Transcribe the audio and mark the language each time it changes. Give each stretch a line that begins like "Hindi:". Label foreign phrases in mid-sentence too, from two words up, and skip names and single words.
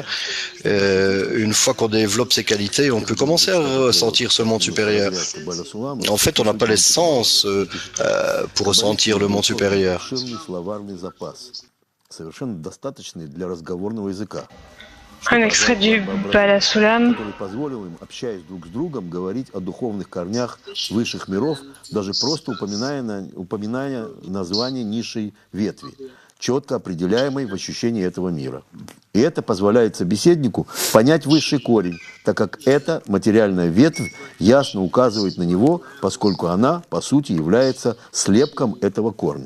French: Une fois qu'on développe ces qualités, on peut commencer à ressentir ce monde supérieur. En fait, on n'a pas l'essence pour ressentir le monde supérieur. Un extrait du Bala Sulam.
Russian: Который позволил им, общаясь друг с другом, говорить о духовных корнях высших миров, даже просто упоминая название низшей ветви, четко определяемой в ощущении этого мира. И это позволяет собеседнику понять высший корень, так как эта материальная ветвь ясно указывает на него, поскольку она, по сути, является слепком этого корня.